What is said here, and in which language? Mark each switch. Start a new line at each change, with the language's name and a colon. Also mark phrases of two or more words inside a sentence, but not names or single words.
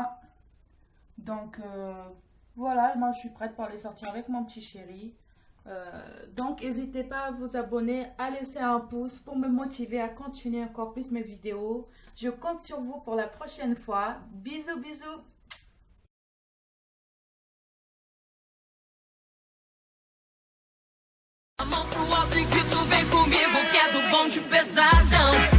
French: Donc voilà, moi je suis prête pour aller sortir avec mon petit chéri. Donc n'hésitez pas à vous abonner, à laisser un pouce pour me motiver à continuer encore plus mes vidéos. Je compte sur vous pour la prochaine fois. Bisous, bisous.
Portuguese: A mão pro alto e que tu vem comigo, que é do bonde pesadão.